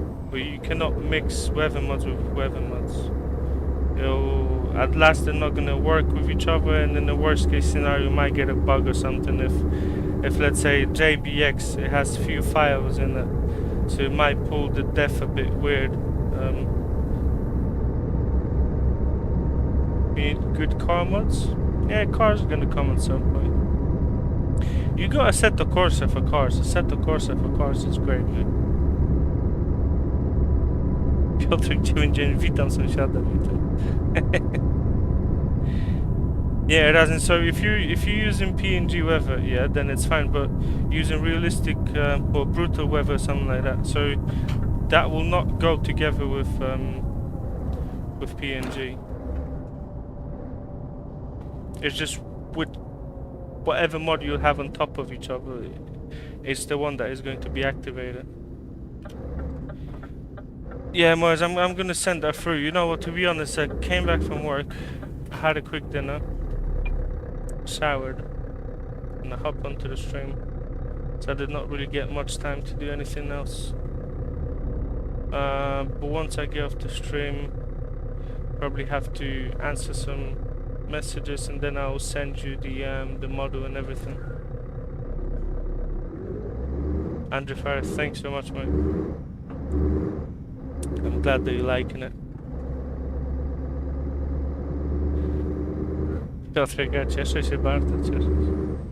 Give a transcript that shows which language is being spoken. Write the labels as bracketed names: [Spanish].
[English] but you cannot mix weather mods with weather mods. At last they're not gonna work with each other, and in the worst case scenario you might get a bug or something if let's say JBX, it has few files in it, so it might pull the def a bit weird. You need good car mods? Yeah, cars are gonna come at some point. You got Assetto Corsa for cars. Assetto Corsa for cars is great, man. [Polish] Piotrek 99, witam sąsiada, witam. [English] Yeah, it doesn't. So if you're using PNG weather, yeah, then it's fine. But using realistic or brutal weather, something like that, so that will not go together with PNG. It's just with whatever mod you have on top of each other, it's the one that is going to be activated. Yeah, Moz, I'm gonna send that through. You know what? To be honest, I came back from work, had a quick dinner, showered, and I hopped onto the stream. So I did not really get much time to do anything else. But once I get off the stream, probably have to answer some messages, and then I'll send you the model and everything. Andrew Farah, thanks so much, mate. I'm glad that you're liking it. [Polish] Piotrek, cieszę się bardzo, cieszę się.